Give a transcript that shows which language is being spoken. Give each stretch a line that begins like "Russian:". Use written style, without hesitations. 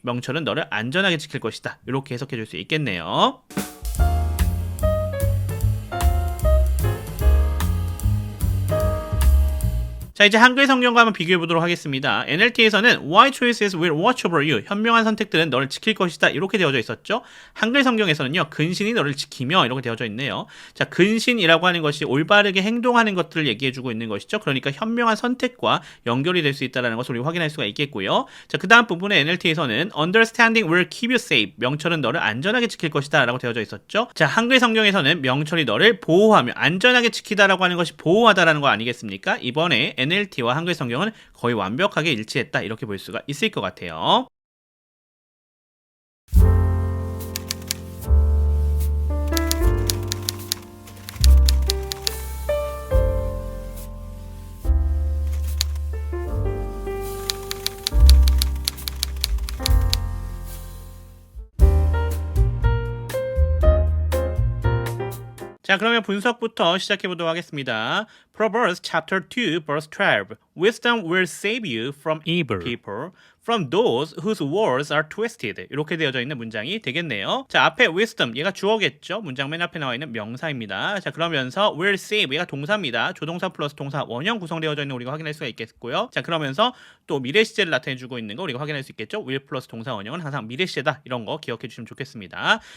Korean: 명철은 너를 안전하게 지킬 것이다. 이렇게 해석해 줄 수 있겠네요. 자, 이제 한글 성경과 한번 비교해 보도록 하겠습니다.
English: NLT에서는 Why choices will watch over you.
Korean: 현명한 선택들은 너를 지킬 것이다. 이렇게 되어져 있었죠. 한글 성경에서는요. 근신이 너를 지키며 이렇게 되어져 있네요. 자, 근신이라고 하는 것이 올바르게 행동하는 것들을 얘기해 주고 있는 것이죠. 그러니까 현명한 선택과 연결이 될 수 있다는 것을 우리 확인할 수가 있겠고요.
English: 자, 그 다음 부분에 NLT에서는 Understanding will keep you safe.
Korean: 명철은 너를 안전하게 지킬 것이다. 라고 되어져 있었죠. 자, 한글 성경에서는 명철이 너를 보호하며 안전하게 지키다라고 하는 것이 보호하다라는 거 아니겠습니까? 이번에 NLT와 한글 성경은 거의 완벽하게 일치했다 이렇게 볼 수가 있을 것 같아요. 자, 그러면 분석부터 시작해 보도록 하겠습니다.
English: Proverbs chapter 2 verse 12. Wisdom will save you from evil people, from those whose words are twisted.
Korean: 이렇게 되어져 있는 문장이 되겠네요. 자, 앞에 wisdom 얘가 주어겠죠. 문장 맨 앞에 나와 있는 명사입니다. 자, 그러면서 will save 얘가 동사입니다. 조동사 플러스 동사 원형 구성되어져 있는 거 우리가 확인할 수가 있겠고요. 자, 그러면서 또 미래 시제를 나타내 주고 있는 거 우리가 확인할 수 있겠죠. will 플러스 동사 원형은 항상 미래 시제다. 이런 거 기억해 주시면 좋겠습니다.